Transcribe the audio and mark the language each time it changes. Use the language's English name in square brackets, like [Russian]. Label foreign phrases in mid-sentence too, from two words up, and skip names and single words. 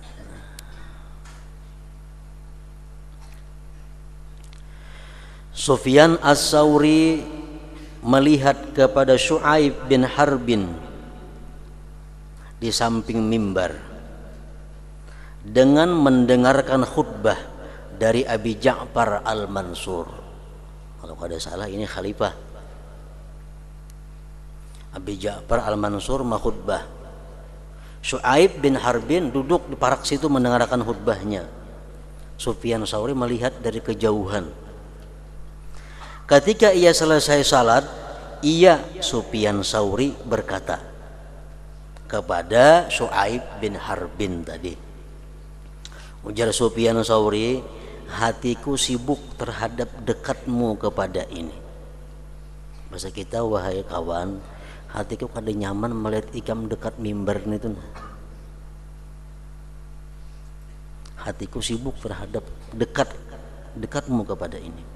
[Indonesian] Sufyan As-Sauri melihat kepada Syu'aib bin Harbin di samping mimbar dengan mendengarkan khutbah dari Abi Ja'far Al-Mansur. [Banjar] Kalau kada salah ini khalifah. [Indonesian] Abi Ja'far Al-Mansur khutbah. [Banjar] Syu'aib bin Harbin duduk di parak situ mendengarkan khutbahnya. [Indonesian] Sufyan As-Sauri melihat dari kejauhan. Ketika ia selesai salat, ia Sufyan Sauri berkata kepada Syu'aib bin Harbin tadi. [Banjar] Ujar Sufyan Sauri, [Indonesian] hatiku sibuk terhadap dekatmu kepada ini. [Banjar] Bahasa kita, wahai kawan, hatiku kada nyaman melihat ikam dekat mimbar itu. [Indonesian] Hatiku sibuk terhadap dekatmu kepada ini.